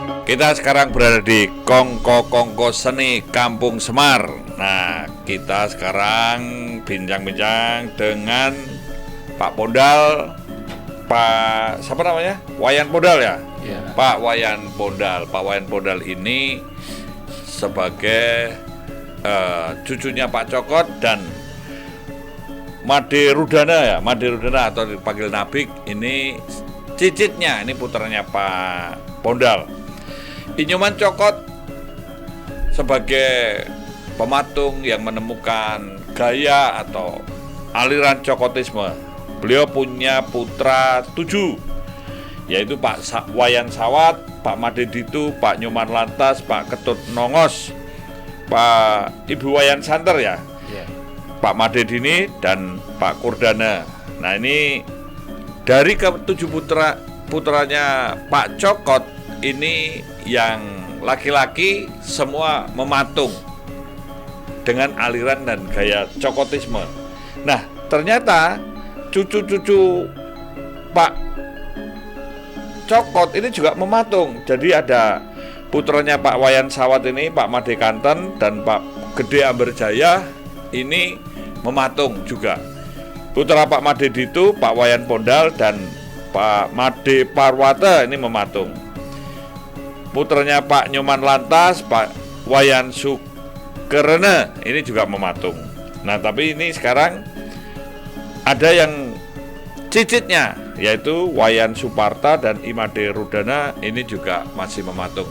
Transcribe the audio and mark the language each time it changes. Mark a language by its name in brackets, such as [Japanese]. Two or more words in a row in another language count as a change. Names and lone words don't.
[Indonesian] Kita sekarang berada di Kongko Seni Kampung Semar. Nah, kita sekarang bincang-bincang dengan Pak Pondal, Pak siapa namanya? Wayan Pondal ya? Ya. Pak Wayan Pondal. Pak Wayan Pondal ini sebagai cucunya Pak Cokot dan Made Rudana ya, Made Rudana atau dipanggil Nabik. Ini cicitnya, ini putranya Pak Pondal. Inyoman Cokot sebagai pematung yang menemukan gaya atau aliran Cokotisme. Beliau punya putra 7, yaitu Pak Wayan Sawat, Pak Made Ditu, Pak Nyoman Lantas, Pak Ketut Nongos, Pak Ibu Wayan Santer ya, Pak Made Dini, dan Pak Kurdana. Nah, ini dari ke-7 putranya Pak Cokot ini yang laki-laki semua mematung dengan aliran dan gaya Cokotisme. Nah, ternyata cucu-cucu Pak Cokot ini juga mematung. Jadi ada putranya Pak Wayan Sawat ini, Pak Made Kanten, dan Pak Gede Amberjaya ini mematung juga. Putra Pak Made Ditu, Pak Wayan Pondal, dan Pak Made Parwata ini mematung. Putranya Pak Nyoman Lantas, Pak Wayan Sukerene ini juga mematung. Nah, tapi ini sekarang ada yang cicitnya, yaitu Wayan Suparta dan Imade Rudana ini juga masih mematung.